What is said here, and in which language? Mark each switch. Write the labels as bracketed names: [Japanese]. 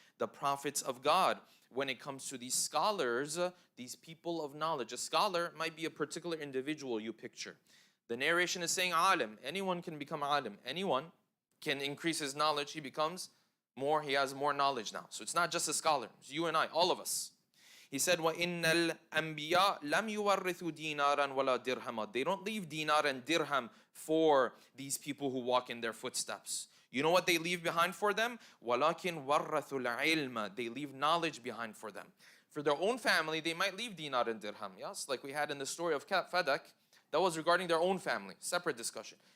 [English] The prophets of God, when it comes to these scholars, these people of knowledge, a scholar might be a particular individual you picture. The narration is saying alim. Anyone can become alim. Anyone can increase his knowledge. He becomes more, he has more knowledge now. So it's not just a scholar. It's you and I, all of us. He said, [Arabic] وَإِنَّ الْأَنْبِيَاءَ لَمْ يُوَرِّثُوا دِينَارًا وَلَا دِرْهَمًا. [English] They don't leave dinar and dirham for these people who walk in their footsteps. You know what they leave behind for them? [Arabic] وَلَكِنْ وَرَّثُوا الْعِلْمَ. [English] They leave knowledge behind for them. For their own family, they might leave dinar and dirham. Yes, like we had in the story of Fadak. That was regarding their own family. Separate discussion.